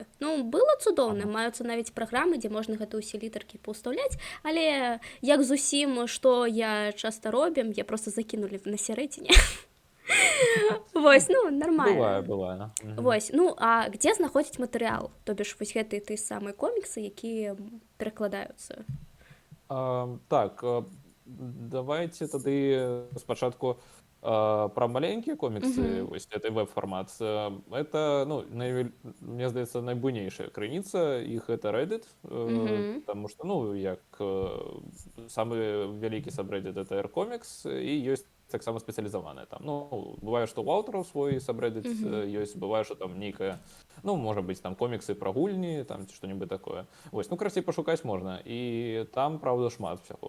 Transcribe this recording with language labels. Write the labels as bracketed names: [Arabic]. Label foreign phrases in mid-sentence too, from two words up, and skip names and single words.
[Belarusian] Ну, было цудоўна, маюцца навіть праграмы, дзе можна гэта ўсе літаркі паўстаўляць, але як з усім, што я часта робім, я просто закінулі на сярэдзіне. Вось, ну, нормально. Бывае. Вось, ну, а где знаходзіць матэрыял? [Russian] То бишь, [Belarusian] вось гэтыя ты самыя коміксы, якія перакладаюцца? Так, давайте тады спачатку [Russian] про маленькие комиксы, это веб-формат, это, [Belarusian] ну, мне здаецца, найбуйнейшая крыніца, іх [Russian] это Reddit, потому что, [Belarusian] ну, як самы вялікі сабрэддит это R-Comics, і ёсць таксама спецыялізаваныя там. Ну, бывае, што ў аўтараў свой сабрэддит ёсць, бывае, што там нейкая, ну, можа быць, там коміксы пра гульні, там ці што-небудзь такое. Вось, ну, красцей пашукаць можна, і там, правда, шмат всяго.